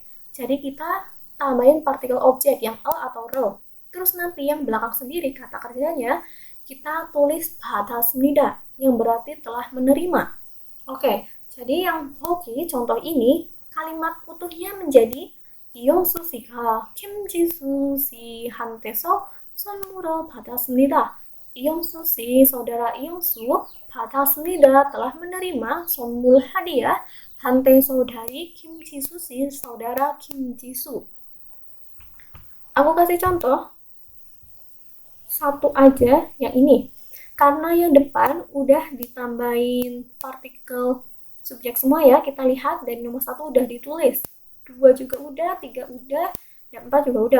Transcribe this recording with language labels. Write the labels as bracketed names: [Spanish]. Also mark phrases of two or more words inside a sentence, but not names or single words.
[Indonesian] Jadi kita tambahin partikel objek yang L atau R. Terus nanti yang belakang sendiri kata kerjanya kita tulis 받았습니다 yang berarti telah menerima. Oke, jadi yang Hoki contoh ini kalimat utuhnya menjadi [Korean] 이영수 씨가 김지수 씨한테서 선물을 받았습니다. [Indonesian] 이영수 씨, saudara 이영수 받았습니다 telah menerima 선물 hadiah 한테 saudari 김지수 씨, saudara 김지수. Aku kasih contoh satu aja yang ini. Karena yang depan udah ditambahin partikel subjek semua ya, kita lihat dari nomor 1 udah ditulis. 2 juga udah, 3 udah, dan 4 juga udah.